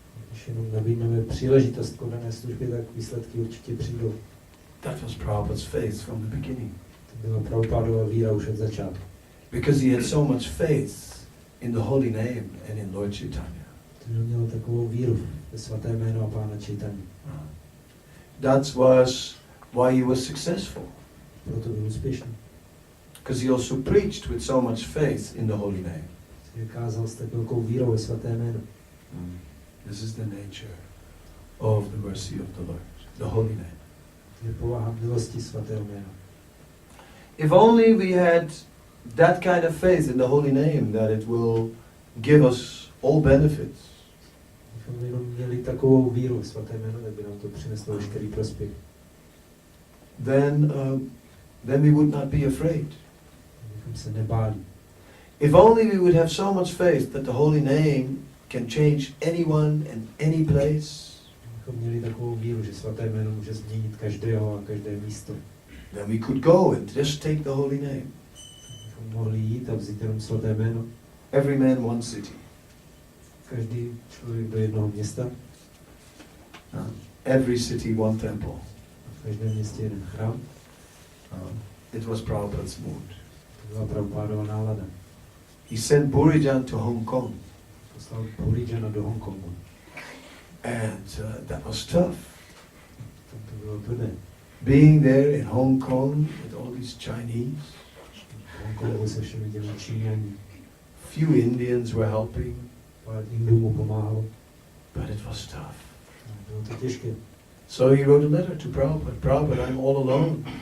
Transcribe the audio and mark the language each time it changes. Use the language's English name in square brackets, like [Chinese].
[Czech] Když jenom nabídneme příležitost k dané službě, tak výsledky určitě přijdou. [English] That was Prabhupada's faith from the beginning. [Czech] To byla Prabhupadova víra už od začátku. [English] Because he had so much faith in the holy name and in Lord Chaitanya. [Czech] To měl takovou víru ve svaté jméno a Pána Chaitanya. [English] That was why he was successful. [Czech] Proto byl úspěšný. [English] Because he also preached with so much faith in the holy name. [Czech] Kázal s tak velkou vírou ve svaté jméno. [English] This is the nature of the mercy of the Lord, the holy name. [Czech] Je povaha milosti svatého jména. [English] If only we had that kind of faith in the holy name, that it will give us all benefits. [Czech] Kdybychom jenom měli takovou víru ve svaté jméno, tak by nám to přineslo veškerý prospěch. [English] Then we would not be afraid. [Czech] Kdybychom se nebáli. [English] If only we would have so much faith that the holy name can change anyone and any place, [Czech] Kdybychom měli takovou víru, že svaté jméno může změnit každého a každé místo. [English] then we could go and just take the holy name. [Czech] Kdybychom mohli jít a vzít jenom svaté jméno. [English] Every man one city. [Czech] Každý člověk do jednoho města. [English] Every city one temple. [Czech] V každém městě jeden chrám. [English] It was Prabhupada's mood. [Czech] To byla Prabhupádova nálada. [English] He sent Burijan to Hong Kong. [Czech] Poslal Burijana do Hongkongu. [English] And that was tough. [Czech] To bylo tvrdé. [English] Being there in Hong Kong with all these Chinese. [Czech] V Hongkongu se všemi těmi Číňani. [English] Few Indians were helping. [Czech] Pár Indů mu pomáhalo. [English] But it was tough. [Czech] Bylo to těžké. [English] So he wrote a letter to Prabhupada. Prabhupada, I'm all alone.